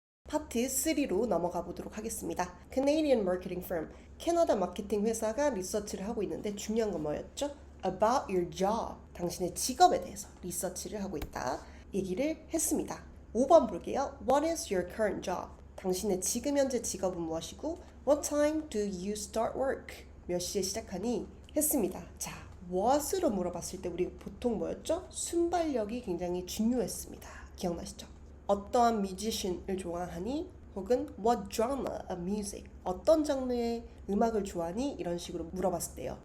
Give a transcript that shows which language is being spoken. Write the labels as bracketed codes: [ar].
[ko] 파트 3로 넘어가 보도록 하겠습니다. [en] Canadian marketing firm, [ko] 캐나다 마케팅 회사가 리서치를 하고 있는데 중요한 건 뭐였죠? [en] About your job, [ko] 당신의 직업에 대해서 리서치를 하고 있다 얘기를 했습니다. 5번 볼게요. [en] What is your current job? [ko] 당신의 지금 현재 직업은 무엇이고 [en] What time do you start work? [ko] 몇 시에 시작하니? 했습니다. 자, what으로 물어봤을 때 우리 보통 뭐였죠? 순발력이 굉장히 중요했습니다. 기억나시죠? 어떠한 뮤지션을 좋아하니? [en] 혹은 what genre of music? [ko] 어떤 장르의 음악을 좋아하니? 이런 식으로 물어봤을 때요.